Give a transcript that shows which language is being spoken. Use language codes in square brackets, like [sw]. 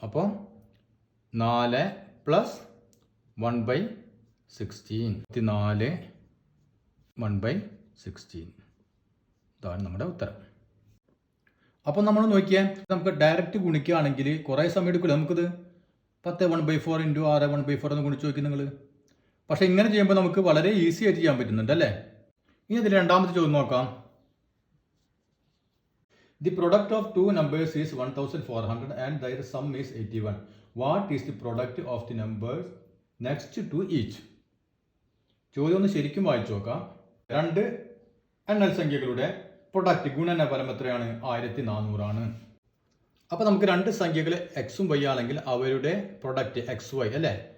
[ml] അപ്പോൾ 4 പ്ലസ് 1/16 4 1/16 ഇതാണ് നമ്മുടെ ഉത്തരം. അപ്പോൾ നമ്മൾ നോക്കിയാൽ നമുക്ക് ഡയറക്റ്റ് ഗുണിക്കുകയാണെങ്കിൽ കുറേ സമയം എടുക്കില്ല. നമുക്കിത് 10 1/4 ഇൻറ്റു 6 1/4 എന്ന് ഗുണിച്ച് നോക്കി നിങ്ങൾ. പക്ഷേ ഇങ്ങനെ ചെയ്യുമ്പോൾ നമുക്ക് വളരെ ഈസി ആയിട്ട് ചെയ്യാൻ പറ്റുന്നുണ്ട് അല്ലേ. ഇനി ഇതിൽ രണ്ടാമത്തെ ചോദ്യം നോക്കാം. [en] The product of two numbers is 1400 and their sum is 81. What is the product of the numbers next to each? [ml] ചോദ്യം ഒന്ന് ശരിക്കും വായിച്ചു നോക്കാം. രണ്ട് എണ്ണൽ സംഖ്യകളുടെ പ്രൊഡക്റ്റ് ഗുണനഫലം എത്രയാണ്? 1400 അപ്പോൾ നമുക്ക് രണ്ട് സംഖ്യകൾ എക്സും വൈ ആണെങ്കിൽ അവരുടെ പ്രൊഡക്റ്റ് എക്സ് വൈ അല്ലേ.